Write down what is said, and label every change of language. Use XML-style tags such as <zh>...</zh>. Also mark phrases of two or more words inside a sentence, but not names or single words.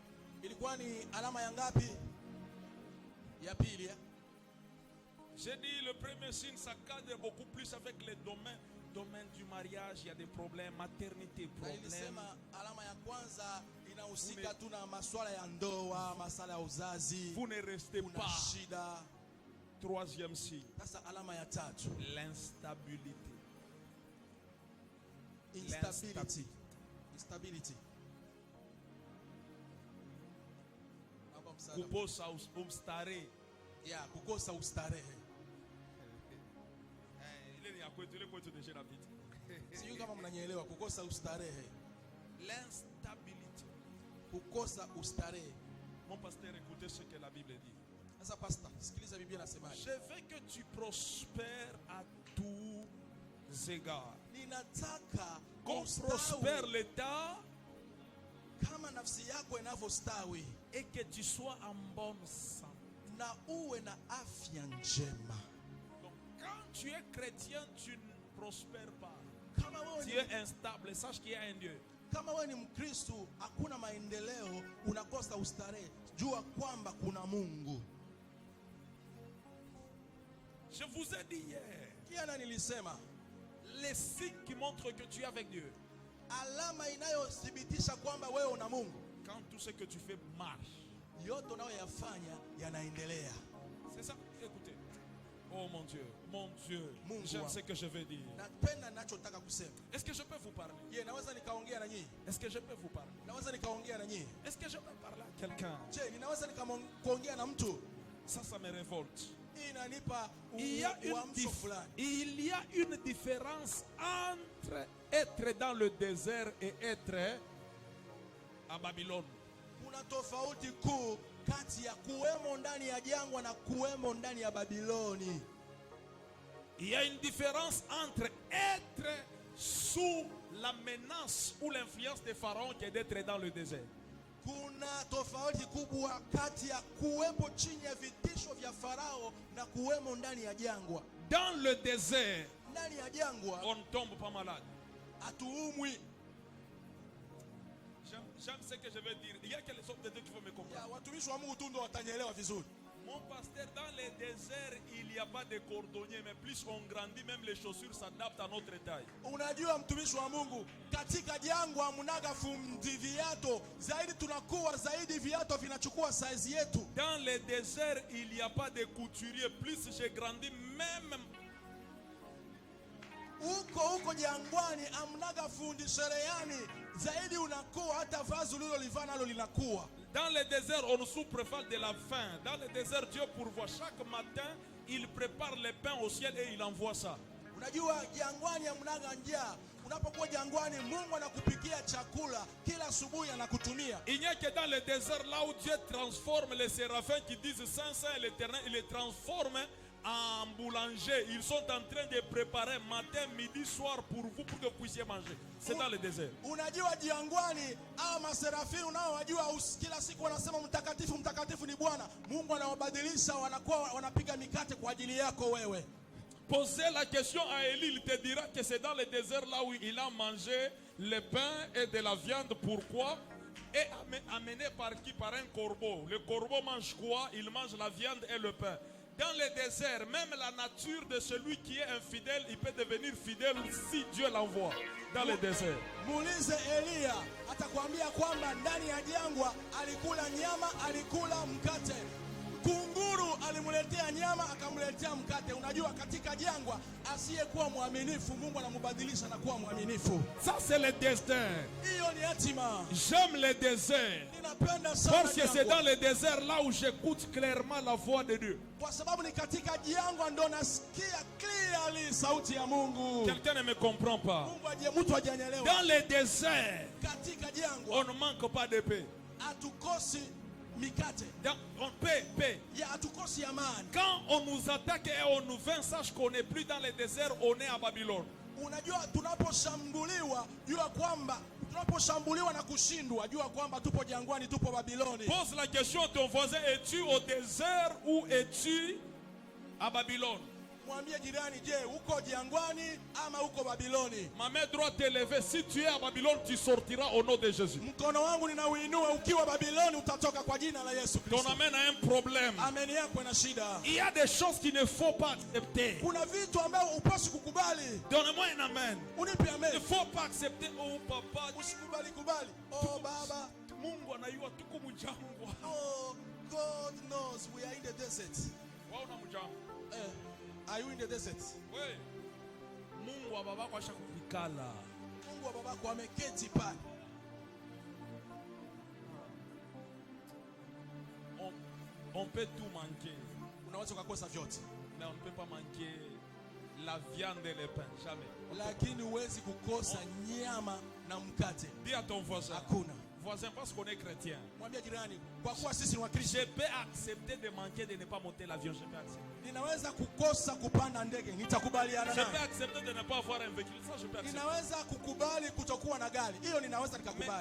<fr>J'ai dit le premier signe, ça cadre beaucoup plus avec les domaines du mariage. Il y a des problèmes, maternité, problèmes. Vous ne restez pas. Troisième signe, l'instabilité.</fr> <en>Instability.</en> <sw>Kukosa ustarehe. Yeah, kukosa ustarehe. Ile ni ya kwetu, ile kwetu deje na vita. Sijui kama mnanielewa, kukosa ustarehe.</sw> <fr>L'instabilité.</fr> <sw>Kukosa ustarehe.</sw> <fr>Mon pasteur, écoutez ce que la Bible dit.</fr> <sw>Sasa pastor, sikiliza Biblia inasema.</sw> <fr>Je veux que tu prospères à tous égards.</fr> <sw>Ninataka</sw> <fr>qu'on prospère l'état</fr> <sw>kama nafsi yako inavyostawi,</sw> <fr>et que tu sois en bonne santé.</fr> <sw>Na uwe na afya njema.</sw> <fr>Donc quand tu es chrétien, tu ne prospères pas. Tu es instable, sache qu'il y a un Dieu.</fr> <sw>Kama wewe ni Mkristo, hakuna maendeleo, unakosa ustarehe, jua kwamba kuna Mungu.</sw> <fr>Je vous ai dit hier,</fr> <sw>kiana nilisema,</sw> <fr>les signes qui montrent que tu es avec Dieu.</fr> <sw>Alama inayothibitisha kwamba wewe una Mungu.</sw> <fr>Quand tout ce que tu fais marche.</fr> <sw>Yote unayoyafanya yanaendelea.</sw> <fr>C'est ça, écoutez. Oh mon Dieu, mon Dieu. J'aime ce que je vais dire.</fr> <sw>Napenda ninachotaka kusema.</sw> <fr>Est-ce que je peux vous parler?</fr> <sw>Je, naweza nikaongea na nyinyi?</sw> <fr>Est-ce que je peux vous parler?</fr> <sw>Naweza nikaongea na nyinyi?</sw> <fr>Est-ce que je peux parler à quelqu'un?</fr> <sw>Je, ninaweza nikaongea na mtu?</sw> <fr>Ça me révolte.</fr> <sw>Inanipa</sw> <fr>Il y a une différence entre être dans le désert et être à Babylone.</fr> <sw>Kuna tofauti kuu kati ya kuwemo ndani ya jangwa na kuwemo ndani ya Babiloni.</sw> <fr>Il y a une différence entre être sous la menace ou l'influence des pharaons et d'être dans le désert.</fr> <sw>Kuna tofauti kubwa kati ya kuwepo chini ya vitisho vya Farao na kuwemo ndani ya jangwa.</sw> <fr>Dans le désert,</fr> <sw>ndani ya jangwa,</sw> <fr>on ne tombe pas malade.</fr> <sw>Hatuumwi.</sw> <fr>J'aime ce que je veux dire. Il y a quelques autres de Dieu qui vont me comprendre.</fr> <sw>Watumishi wa Mungu tu ndio watanielewa vizuri.</sw> <fr>Mon pasteur, dans les déserts, il n'y a pas de cordonnier, mais plus on grandit, même les chaussures s'adaptent à notre taille.</fr> <sw>Unajua mtumishi wa Mungu, katika jangwa mnaga fundi viato, zaidi tunakuwa zaidi viato vinachukua size yetu.</sw> <fr>Dans les déserts, il n'y a pas de couturier, plus j'ai grandi, même</fr> <sw>Huko jangwani amnaga fundi cherehani, zaidi unakuwa hata vazi ulilolivaa nalo linakuwa.</sw> <fr>Dans le désert, on souffre de la faim. Dans le désert, Dieu pourvoit. Chaque matin, il prépare le pain au ciel et il envoie ça.</fr> <sw>Unajua jangwani amnaga njaa. Unapokuwa jangwani, Mungu anakupikia chakula kila asubuhi anakutumia.</sw> <fr>Il n'y a que dans le désert là où Dieu transforme les séraphins qui disent Saint Saint l'Éternel, il les transforme en boulanger. Ils sont en train de préparer matin, midi, soir pour vous, pour que vous puissiez manger. C'est dans le désert.</fr> <sw>Unajua jangwani, ama serafini unaowajua kila siku wanasema mtakatifu mtakatifu ni Bwana. Mungu anawabadilisha, wanakuwa wanapiga mikate kwa ajili yako wewe.</sw> <fr>Posez la question à Élie, il te dira que c'est dans le désert là où il a mangé le pain et de la viande. Pourquoi? Et amené par qui? Par un corbeau. Le corbeau mange quoi? Il mange la viande et le pain. Dans le désert, même la nature de celui qui est infidèle, il peut devenir fidèle si Dieu l'envoie dans le désert.</fr> <sw>Muulize Elia, atakwambia kwamba ndani ya jangwa alikula nyama, alikula mkate. Kunguru alimletea nyama, akamletea mkate. Unajua katika jangwa asiyekuwa mwaminifu Mungu anambadilisha na kuwa mwaminifu.</sw> <fr>Ça c'est le destin.</fr> <sw>Hiyo ni hatima.</sw> <fr>J'aime le désert.</fr> <sw>Ninapenda sana</sw> <fr>parce que c'est dans le désert là où j'écoute clairement la voix de Dieu.</fr> <sw>Kwa sababu ni katika jangwa ndo nasikia clearly sauti ya Mungu.</sw> <fr>Quelqu'un ne me comprend pas.</fr> <sw>Mtu hajanielewa.</sw> <fr>Dans le désert,</fr> <sw>katika jangwa</sw> <fr>on ne manque pas de paix.</fr> <sw>Hatukosi mikate.</sw> <fr>On paix. Quand on nous attaque et on nous vainc, sache qu'on n'est plus dans le désert, on est à Babylone.</fr> <sw>Unajua tunaposhambuliwa, jua kwamba tunaposhambuliwa na kushindwa, jua kwamba tupo jangwani, tupo Babiloni.</sw> <fr>Pose la question à ton voisin, es-tu au désert ou es-tu à Babylone?</fr> <sw>Mwambie jirani, je, uko jangwani ama uko Babiloni?</sw> <fr>Ma main droite est levée. Si tu es à Babylone, tu sortiras au nom de Jésus.</fr> <sw>Mkono wangu ninauinua, ukiwa Babiloni utatoka kwa jina la Yesu Kristo.</sw> <fr>Ton amen a un problème.</fr> <sw>Amen yako ina shida.</sw> <fr>Il y a des choses qu'il ne faut pas accepter.</fr> <sw>Kuna vitu ambavyo upaswi kukubali.</sw> <fr>Donne-moi un amen.</fr> <sw>Unipe amen.</sw> <fr>Il ne faut pas accepter. Oh papa,</fr> <sw>usikubali. Oh baba, Mungu anayua tuko mjangwa.</sw> <en>Oh, God knows we are in the desert.</en> <sw>Wao na mjangwa.</sw> <en>Are you in the desert?</en> <sw>We, Mungu wa babako ashakupikala. Mungu wa babako ameketi pale.</sw> <fr>On peut tout manquer.</fr> <sw>Unaweza kukosa vyote.</sw> <fr>Mais on ne peut pas manquer la viande et le pain, jamais.</fr> <sw>Lakini huwezi kukosa nyama na mkate.</sw> <fr>Dis à ton voisin.</fr> <sw>Hakuna.</sw> <fr>Voisin, parce qu'on est chrétien.</fr> <sw>Mwambie jirani, kwa kuwa sisi ni Wakristo.</sw> <fr>Je peux accepter de manquer de ne pas monter l'avion, je peux accepter.</fr> <sw>Ninaweza kukosa kupanda ndege, nitakubaliana naye.</sw> <fr>Je peux accepter de ne pas avoir un véhicule, ça je peux accepter.</fr> <sw>Ninaweza kukubali kutokuwa na gari, hiyo ninaweza nikakubali.</sw>